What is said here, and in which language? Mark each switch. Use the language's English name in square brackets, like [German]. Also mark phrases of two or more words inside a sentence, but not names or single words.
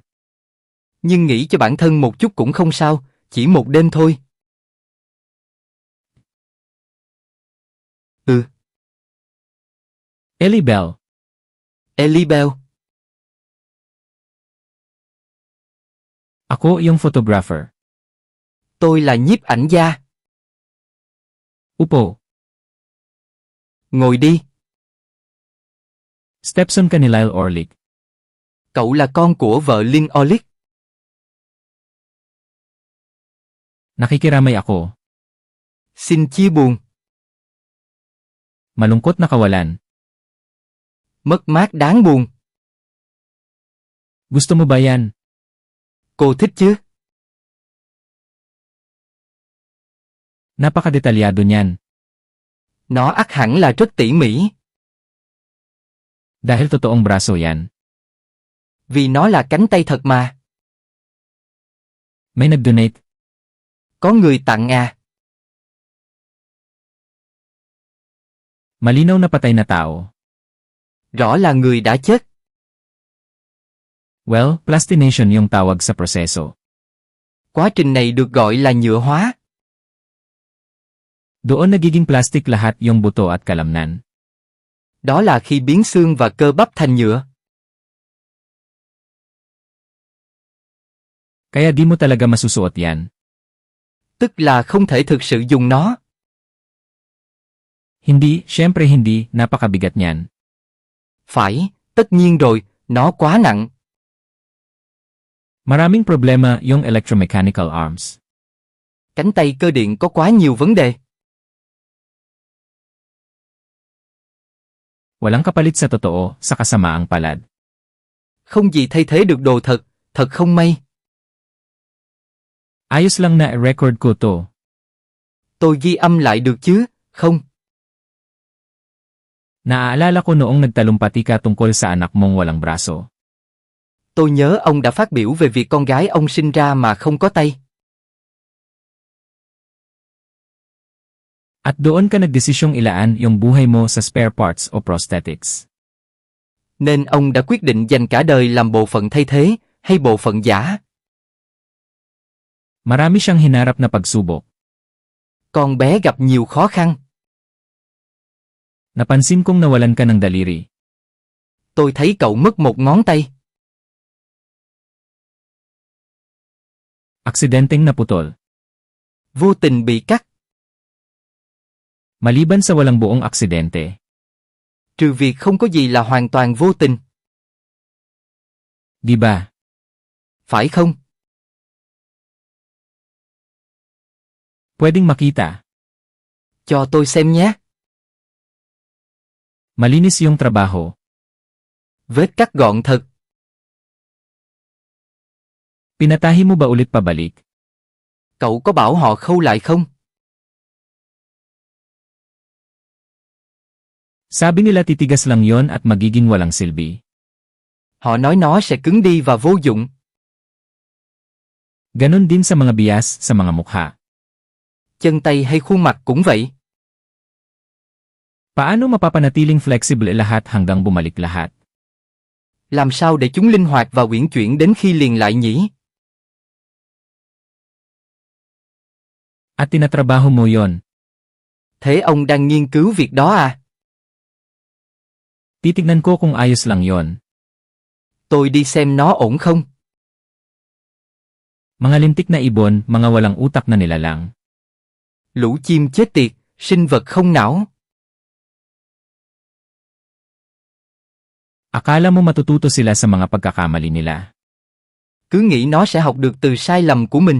[Vietnamese] Nhưng nghĩ cho bản thân một chút cũng không sao, chỉ một đêm thôi. Ellie Bell. Ellie Bell. [Filipino] Ako yung photographer. [Vietnamese] Tôi là nhiếp ảnh gia. [Filipino] Upo. [Vietnamese] Ngồi đi. [Filipino] Stepson ka ni Lyle Orlick. [Vietnamese] Cậu là con của vợ Lynn Orlick. [Filipino] Nakikiramay ako. [Vietnamese] Xin chia buồn. [Filipino] Malungkot na kawalan. [Vietnamese] Mất mát đáng buồn. [Filipino] Gusto mo ba yan? [Vietnamese] Cô thích chứ? [Filipino] Napakadetalyado niyan. [Vietnamese] Nó ắt hẳn là rất tỉ mỉ. [Filipino] Dahil totoong braso yan. [Vietnamese] Vì nó là cánh tay thật mà. [Filipino] May nag-donate. [Vietnamese] Có người tặng à? [Filipino] Malinaw na patay na tao. [Vietnamese] Rõ là người đã chết. [Filipino] Well, plastination yung tawag sa proseso. [Vietnamese] Quá trình này được gọi là nhựa hóa. [Filipino] Doon nagiging plastic lahat yung buto at kalamnan. [Vietnamese] Đó là khi biến xương và cơ bắp thành nhựa. [Filipino] Kaya di mo talaga masusuot yan. [Vietnamese] Tức là không thể thực sự dùng nó. [Filipino] Hindi, syempre hindi, napakabigat niyan. [Vietnamese] Phải, tất nhiên rồi, nó quá nặng. [Filipino] Maraming problema yung [English] electromechanical arms. [Vietnamese] Cánh tay cơ điện có quá nhiều vấn đề. [Filipino] Walang kapalit sa totoo, sa kasamaang palad. [Vietnamese] Không gì thay thế được đồ thật, thật không may. [Filipino] Ayos lang na record ko to. [Vietnamese] Tôi ghi âm lại được chứ, không? [Filipino] Naaalala ko noong nagtalumpati ka tungkol sa anak mong walang braso. [Vietnamese] Tôi nhớ ông đã phát biểu về việc con gái ông sinh ra mà không có tay. [Filipino] At doon ka nagdesisyong ilaan yung buhay mo sa [English] spare parts [Filipino] o prosthetics. [Vietnamese] Nên ông đã quyết định dành cả đời làm bộ phận thay thế, hay bộ phận giả. [Filipino] Marami siyang hinarap na pagsubok. [Vietnamese] Con bé gặp nhiều khó khăn. [Filipino] Napansin kong nawalan ka ng daliri. [Vietnamese] Tôi thấy cậu mất một ngón tay. [Filipino] Aksidenteng naputol. [Vietnamese] Vô tình bị cắt. [Filipino] Maliban sa walang buong aksidente. [Vietnamese] Trừ việc không có gì là hoàn toàn vô tình. [Filipino] Di ba? [Vietnamese] Phải không? [Filipino] Pwedeng makita. [Vietnamese] Cho tôi xem nhé. [Filipino] Malinis yung trabaho. [Vietnamese] Vết cắt gọn thật. [Filipino] Pinatahi mo ba ulit pabalik? [Vietnamese] Cậu có bảo họ khâu lại không? [Filipino] Sabi nila titigas lang yon at magiging walang silbi. [Vietnamese] Họ nói nó sẽ cứng đi và vô dụng. [Filipino] Ganon din sa mga bias sa mga mukha. [Vietnamese] Chân tay hay khuôn mặt cũng vậy. [Filipino] Paano mapapanatiling flexible lahat hanggang bumalik lahat? [Vietnamese] Làm sao để chúng linh hoạt và uyển chuyển đến khi liền lại nhỉ? [Filipino] At tinatrabaho mo yon. [Vietnamese] Thế ông đang nghiên cứu việc đó à? [Filipino] Titignan ko kung ayos lang yon. [Vietnamese] Tôi đi xem nó ổn không? [Filipino] Mga lintik na ibon, mga walang utak na nilalang. [Vietnamese] Lũ chim chết tiệt, sinh vật không não. [Filipino] Akala mo matututo sila sa mga pagkakamali nila. [Vietnamese] Cứ nghĩ nó sẽ học được từ sai lầm của mình.